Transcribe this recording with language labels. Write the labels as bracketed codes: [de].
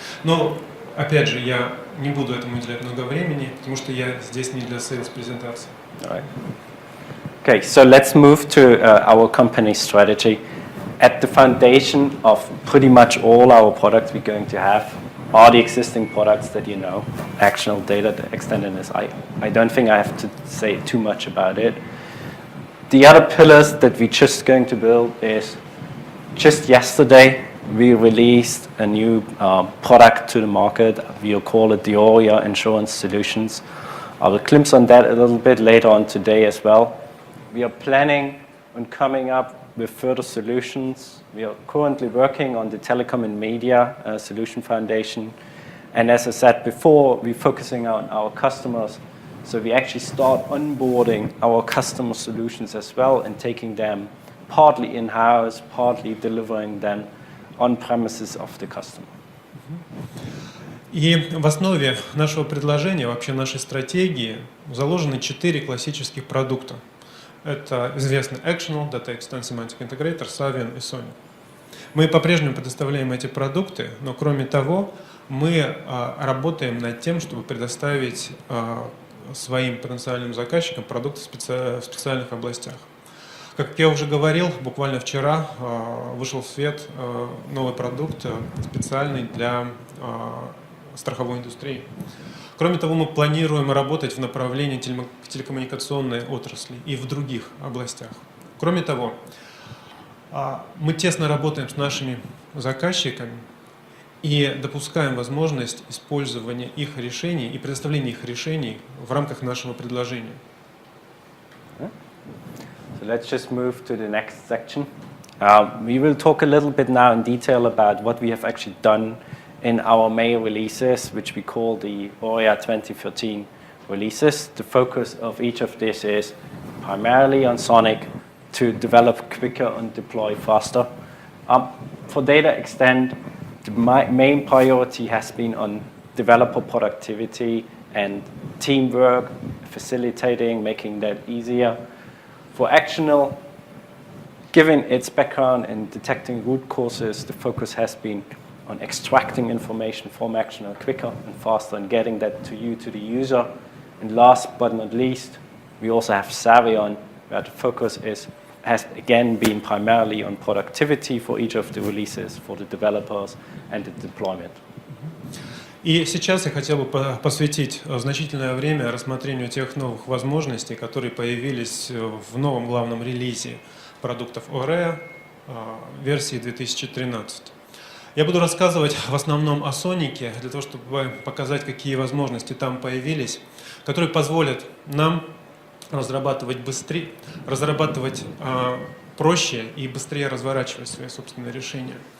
[ru] Но, опять же, я не буду этому уделять много времени, потому что я здесь не для сейлс-презентации. [en] Okay, so let's move to our company strategy. At the foundation of pretty much all our products we're going to have are the existing products that you know, actionable data, the extended I don't think I have to say too much about it. The other pillars that we're just going to build is, just yesterday we released a new product to the market. We'll call it the Aurea Insurance Solutions. I will glimpse on that a little bit later on today as well. We are planning on coming up with further solutions. We are currently working on the Telecom and Media Solution Foundation. And as I said before, we're focusing on our customers. So we actually start onboarding our customer solutions as well and taking them partly in-house, partly delivering them on premises of the customer. [ru] И в основе нашего предложения, вообще нашей стратегии, заложены 4 классических продукта. Это известный Actional, Data Extend Semantic Integrator, Savian и Sony. Мы по-прежнему предоставляем эти продукты, но кроме того, мы работаем над тем, чтобы предоставить своим потенциальным заказчикам продукты в специальных областях. Как я уже говорил, буквально вчера вышел в свет новый продукт, специальный для страховой индустрии. Кроме того, мы планируем работать в направлении телекоммуникационной отрасли и в других областях. Кроме того, мы тесно работаем с нашими заказчиками и допускаем возможность использования их решений и предоставления их решений в рамках нашего предложения. [en] So let's just move to the next section. We will talk a little bit now in detail about what we have actually done in our May releases, which we call the Aurea 2013 releases. The focus of each of these is primarily on Sonic to develop quicker and deploy faster. For Data Extend, the main priority has been on developer productivity and teamwork, facilitating, making that easier. For Actional, given its background in detecting root causes, the focus has been on extracting information from Actional quicker and faster and getting that to you, to the user. And last but not least, we also have Savion, where the focus has again been primarily on productivity for each of the releases, for the developers and the deployment. [ru] И сейчас я хотел бы посвятить значительное время рассмотрению тех новых возможностей, которые появились в новом главном релизе продуктов Aurea версии 2013. Я буду рассказывать в основном о Сонике, для того, чтобы показать, какие возможности там появились, которые позволят нам разрабатывать быстрее, разрабатывать проще и быстрее разворачивать свои собственные решения.